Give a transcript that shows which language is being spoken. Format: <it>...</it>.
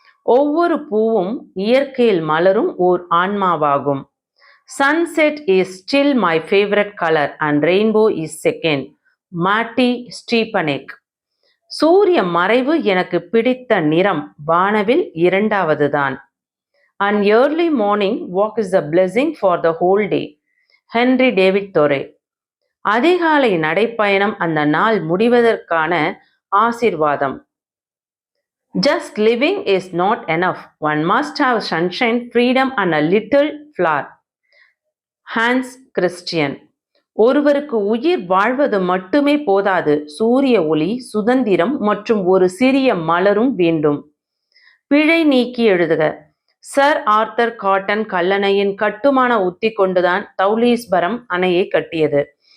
<ta>ஒவ்வொரு பூவும் இயற்கையில் மலரும் ஓர் ஆன்மாவாகும்.</ta> <en>Sunset is still my favourite colour and rainbow is second.</en> <ta>மார்ட்டி ஸ்டீபனெக். சூரிய மறைவு எனக்கு பிடித்த நிறம், வானவில் இரண்டாவது தான்.</ta> <en>An early morning walk is a blessing for the whole day.</en> <ta>Henry David தொரே. அதிகாலை நடைப்பயணம் அந்த நாள் முடிவதற்கான ஆசீர்வாதம்.</ta> <en>Just living is not enough. One must have sunshine, freedom and a little flower.</en> <ta>Hans Christian. ஒருவருக்கு உயிர் வாழ்வது மட்டுமே போதாது, சூரிய ஒளி, சுதந்திரம் மற்றும் ஒரு சிறிய மலரும் வேண்டும். பிழை நீக்கி எழுதுக. சர் ஆர்தர் காட்டன் கல்லணையின் கட்டுமான உத்தி கொண்டுதான் தௌலீஸ்பரம் அணையை கட்டியது.</ta>